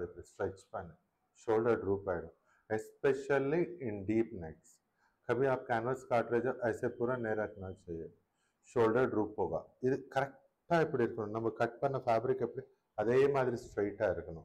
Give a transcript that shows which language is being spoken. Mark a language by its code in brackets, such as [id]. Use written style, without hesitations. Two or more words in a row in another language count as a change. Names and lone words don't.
[ta] இப்படி ஸ்ட்ரெச் பண்ணு, [en] shoulder droop आएगा, specially in deep necks. [hi] कभी आप कैनवस काट रहे जो ऐसे पूरा नहीं रखना चाहिए, [en] shoulder droop [hi] होगा. [ta] இது கரெக்டாக இப்படி இருக்கணும். நம்ம கட் பண்ண ஃபேப்ரிக் எப்படி அதே மாதிரி ஸ்ட்ரைட்டாக இருக்கணும்.